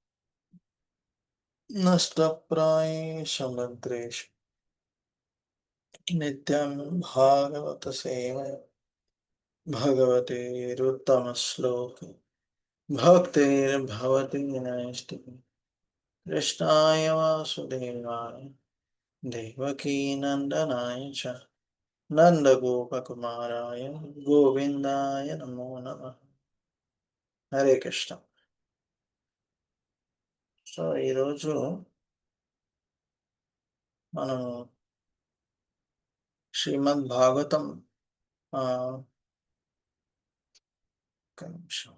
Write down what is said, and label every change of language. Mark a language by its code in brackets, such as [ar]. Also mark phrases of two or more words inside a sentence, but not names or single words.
[sa] नष्टप्रायेषु भद्रेषु नित्यं भागवत सेवया भगवतेरुत्तमश्लोके भक्तिर्भवति नैष्टिकी। कृष्णाय वासुदेवाय देवकीनन्दनाय च నందగోపకుమారాయ గోవిందాయ నమో నమః. హరే కృష్ణ. [te] సో ఈరోజు మనం శ్రీమద్ భాగవతం ఒక్క నిమిషం.